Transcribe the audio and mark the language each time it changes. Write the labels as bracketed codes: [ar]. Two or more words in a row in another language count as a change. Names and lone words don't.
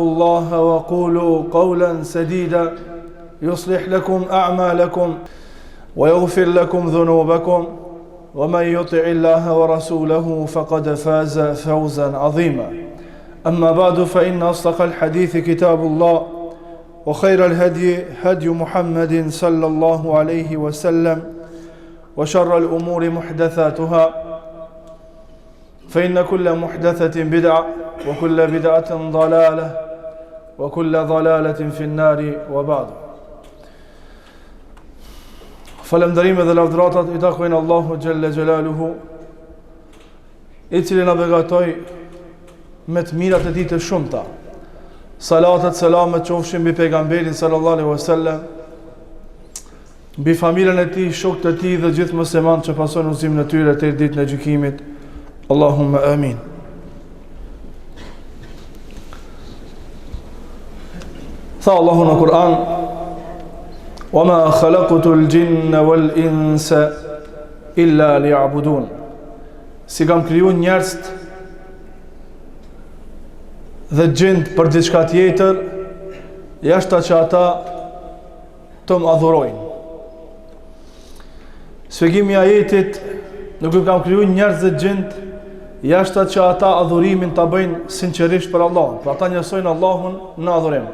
[ar] الله وقولوا قولا سديدا يصلح لكم أعمالكم ويغفر لكم ذنوبكم ومن يطع الله ورسوله فقد فاز فوزا عظيما أما بعد فإن أصدق الحديث كتاب الله وخير الهدي هدي محمد صلى الله عليه وسلم وشر الأمور محدثاتها فإن كل محدثة بدعة وكل بدعة ضلالة وكل ضلالة في النار وبعد [sq] Falëndërime dhe lavdëratat i takojnë Allahu [ar] جل جلاله, [sq] i cili na begatoi me të mirat e tij të shumta. Salatet, selamet qofshin mbi pejgamberin [ar] صلى الله عليه وسلم, [sq] mbi familjen e tij, shokët e tij dhe gjithë muslimanët që pasojnë udhëzimin e tyre deri ditën e gjykimit. [ar] اللهم آمين. [sq] Tha Allahu në Kur'an: [ar] وَمَا خَلَقْتُ الْجِنَّ وَالْإِنسَ إِلَّا لِيَعْبُدُونَ. [sq] Si kam kriju njerëzit dhe gjinët për diçka tjetër, jashta që ata të më adhurojnë. Shpjegimi i ajetit: nuk i kam kriju njerëz dhe gjinët jashta që ata adhurimin ta bëjnë sinqerisht për Allah, pra ata njësojnë Allahun në adhurim.